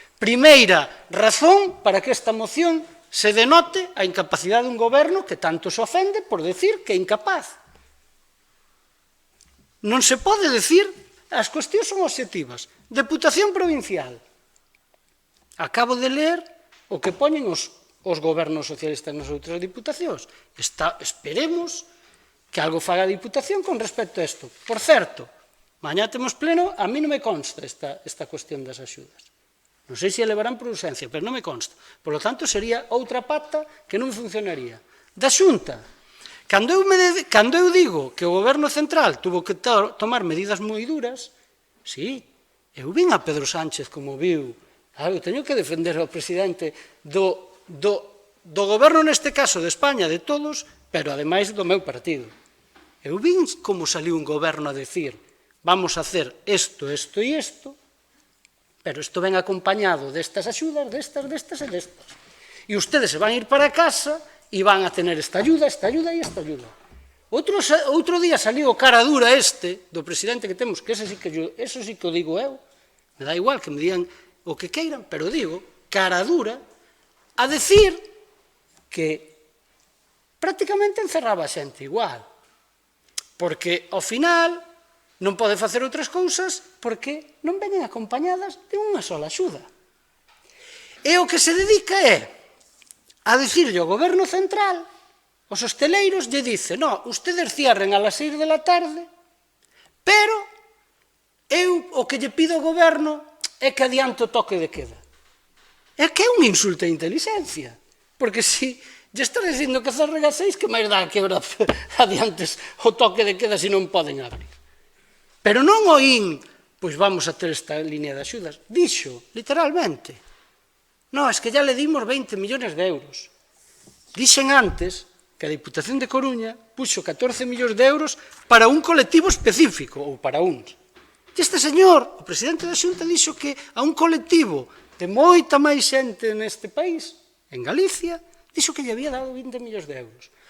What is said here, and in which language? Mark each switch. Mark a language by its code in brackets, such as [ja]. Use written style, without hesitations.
[gl] Primeira razón para que esta moción se denote a incapacidade dun goberno que tanto se ofende por decir que é incapaz. Non se pode decir, as cuestións son obxectivas. Deputación provincial. Acabo de ler o que poñen os gobernos socialistas nas outras diputacións. Esperemos que algo faga a Diputación con respecto a isto. Por certo, mañá temos pleno, a mí non me consta esta cuestión das axudas. Non sei se a levarán por urxencia, pero non me consta. Por lo tanto, sería outra pata que non funcionaría. Da Xunta, cando eu digo que o goberno central tuvo que tomar medidas moi duras, sí, eu vin a Pedro Sánchez como viu, eu teño que defender ao presidente do goberno, neste caso, de España, de todos, pero ademais do meu partido. Eu vin como saliu un goberno a decir [es] vamos a hacer [gl] isto, isto e isto, pero isto ven acompañado destas axudas, destas e destas. [es] E ustedes se van a ir para casa e van a tener esta ayuda e esta ayuda. [gl] Outro día saliu o cara dura do presidente que temos, que eso sí que o digo eu, me dá igual que me digan o que queiran, pero digo, cara dura, a decir que prácticamente encerraba a xente igual, porque ao final non pode facer outras cousas porque non veñen acompañadas de unha sola axuda. E o que se dedica é a dicirlle ao goberno central, os hosteleiros lle dicen, no, [es] ustedes cierren a las 6 de la tarde, [gl] pero eu o que lle pido ao goberno é que adiante o toque de queda. É que é un insulto a inteligencia, porque se lle estás dicindo que cerren a 6, que máis dá que ahora adiantes o toque de queda se non poden abrir. Pero non oín, pois vamos a ter esta línea de axudas. [es] Dixo, literalmente, no, es que ya le dimos 20 millones de euros. [gl] Dixen antes que a Diputación de Coruña puxo 14 millóns de euros para un colectivo específico, ou para uns. E este señor, o presidente da Xunta, dixo que a un colectivo de moita máis xente neste país, en Galicia, dixo que lle había dado 20 millóns de euros.